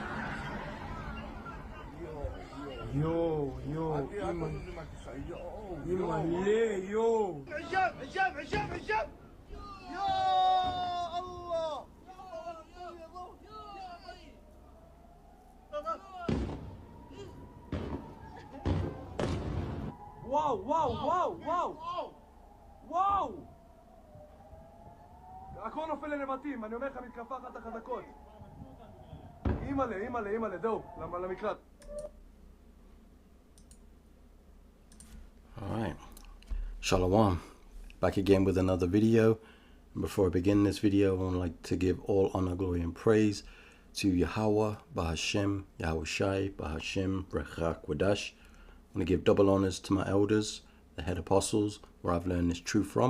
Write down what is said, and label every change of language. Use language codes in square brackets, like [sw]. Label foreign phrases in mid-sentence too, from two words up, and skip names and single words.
[ar] يو إيمان ليه يو هشام هشام هشام هشام. يا الله. [he] וואו הכל נופל לנבטים, אני אומר לך מתקפה אחת החזקות. אימא'לה, זהו, למקלט. [en] Alright, Shalom, back again with another video. Before I begin this video, I would like to give all honor, glory and praise to Yahweh, Bahashem, Yahweh Shai, Bahashem, Rechak, Wadash. I want to give double honors to my elders, the head apostles, where I've learned this truth from.